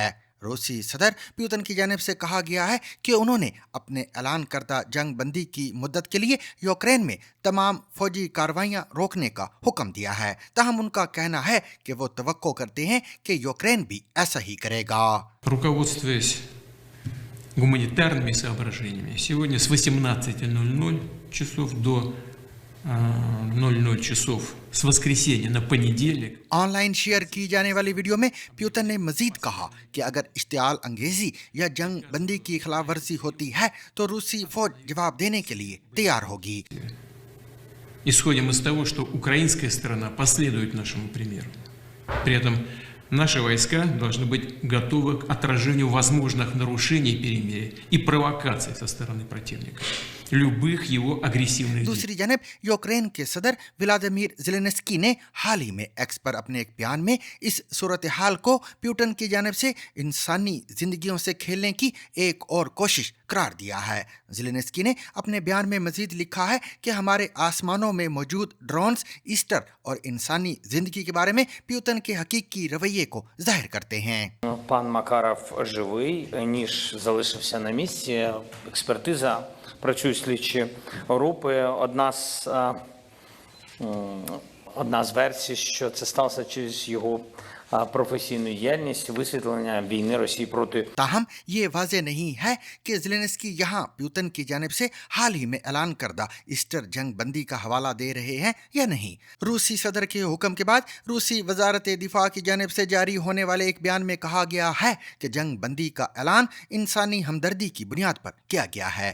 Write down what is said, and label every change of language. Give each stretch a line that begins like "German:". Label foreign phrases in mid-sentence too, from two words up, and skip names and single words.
Urdu: روسی صدر پیوتن کی جانب سے کہا گیا ہے کہ انہوں نے اپنے اعلان کردہ جنگ بندی کی مدت کے لیے یوکرین میں تمام فوجی کارروائیاں روکنے کا حکم دیا ہے. تاہم ان کا کہنا ہے کہ وہ توقع کرتے ہیں کہ یوکرین بھی ایسا ہی کرے گا.
Russian: Руководствуясь гуманитарными соображениями, сегодня с 18:00 часов до 00 часов с воскресенья на понедельник
Urdu: آن لائن شیئر کی جانے والی ویڈیو میں پیوتن نے مزید کہا کہ اگر اشتعال انگیزی یا جنگ بندی کی خلاف ورزی ہوتی ہے تو روسی فوج جواب دینے کے لیے تیار ہوگی.
Russian: исходим из того, что украинская сторона последует нашему примеру. При этом наши войска должны быть готовы к отражению возможных нарушений перемирия и провокаций со стороны противника. любых его агрессивных действий.
Urdu: دوسری جانب یوکرین کے صدر ولادیمیر زیلنسکی نے حال ہی میں ایکس پر اپنے ایک بیان میں اس صورت حال کو پیوٹن کی جانب سے انسانی زندگیوں سے کھیلنے کی ایک اور کوشش قرار دیا ہے. زیلنسکی نے اپنے بیان میں مزید لکھا ہے کہ ہمارے آسمانوں میں موجود ڈرونز ایسٹر اور انسانی زندگی کے بارے میں پیوٹن کے حقیقی رویے کو ظاہر کرتے ہیں.
Ukrainian: Пан Макаров живий, ніж залишився на місці. Експертиза, працюють слідчі групи. Одна з версій, що це сталося через його професійну діяльність, висвітлення війни Росії проти.
Urdu: تاہم یہ واضح نہیں ہے کہ زیلنسکی یہاں پیوٹن کی جانب سے حال ہی میں اعلان کردہ ایسٹر جنگ بندی کا حوالہ دے رہے ہیں یا نہیں. روسی صدر کے حکم کے بعد روسی وزارت دفاع کی جانب سے جاری ہونے والے ایک بیان میں کہا گیا ہے کہ جنگ بندی کا اعلان انسانی ہمدردی کی بنیاد پر کیا گیا ہے.